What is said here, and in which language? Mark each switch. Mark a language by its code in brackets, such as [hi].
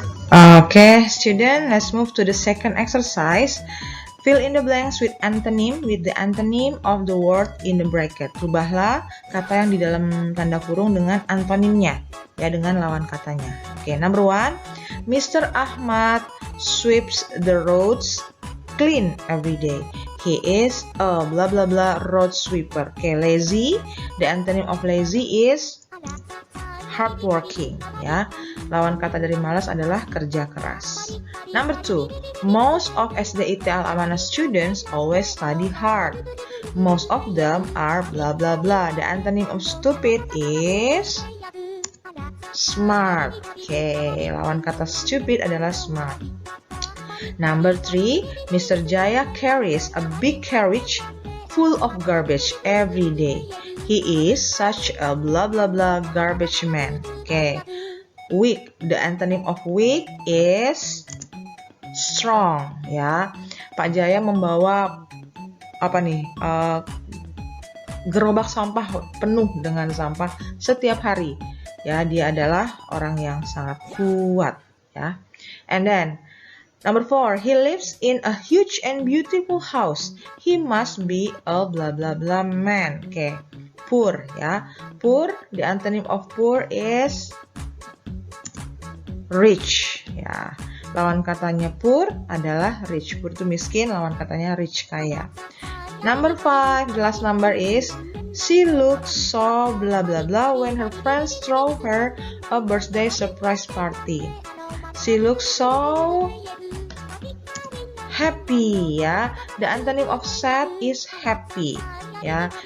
[en] Okay, student, let's move to the second exercise. Fill in the blanks with antonym with the antonym of the word in the bracket. [id] Rubahlah kata yang di dalam tanda kurung dengan antonimnya, ya, dengan lawan katanya. [en] Okay, number 1, Mr. Ahmad sweeps the roads clean every day. He is a blah blah blah road sweeper. Okay, lazy. The antonym of lazy is hardworking, ya. [id] Lawan kata dari malas adalah kerja keras. [en] Number 2, most of SDIT Al-Amanah students always study hard. Most of them are blah blah blah. The antonym of stupid is smart. [id] Okay, lawan kata stupid adalah smart. [en] Number 3, Mr. Jaya carries a big carriage full of garbage every day. He is such a blah blah blah garbage man. Okay, weak. The antonym of weak is strong. [id] Ya, Pak Jaya membawa apa nih? Gerobak sampah penuh dengan sampah setiap hari. Ya, dia adalah orang yang sangat kuat. Ya, [en] and then Number 4, he lives in a huge and beautiful house. He must be a blah blah blah man. Oke, poor ya. Poor, the antonym of poor is rich ya. [id] Lawan katanya poor adalah rich. Poor itu miskin, lawan katanya rich kaya. [en] Number 5, the last number is she looks so blah blah blah when her friends throw her a birthday surprise party. She looks so happy ya. The antonym of sad is happy ya.